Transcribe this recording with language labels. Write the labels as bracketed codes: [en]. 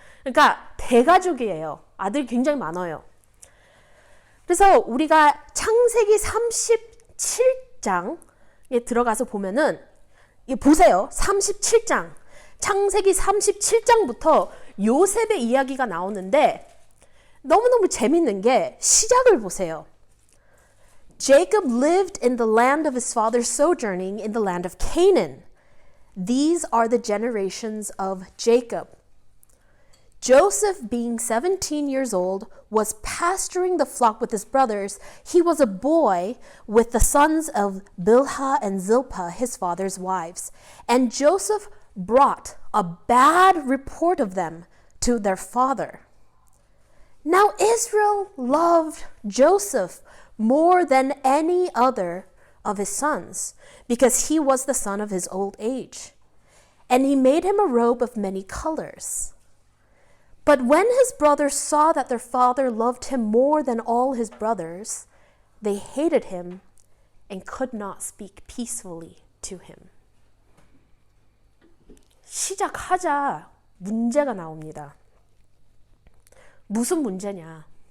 [ko] 그러니까 대가족이에요. 아들이 굉장히 많아요. 그래서 우리가 창세기 37장에 들어가서 보면은, 보세요. 37장. 창세기 37장부터 요셉의 이야기가 나오는데 너무너무 재밌는 게 시작을 보세요. [en] Jacob lived in the land of his father's sojourning in the land of Canaan. These are the generations of Jacob. Joseph, being 17 years old, was pasturing the flock with his brothers. He was a boy with the sons of Bilhah and Zilpah, his father's wives. And Joseph brought a bad report of them to their father. Now Israel loved Joseph more than any other of his sons, because he was the son of his old age. And he made him a robe of many colors. But when his brothers saw that their father loved him more than all his brothers, they hated him and could not speak peacefully to him. [ko] 시작하자 문제가 나옵니다. 무슨 문제냐?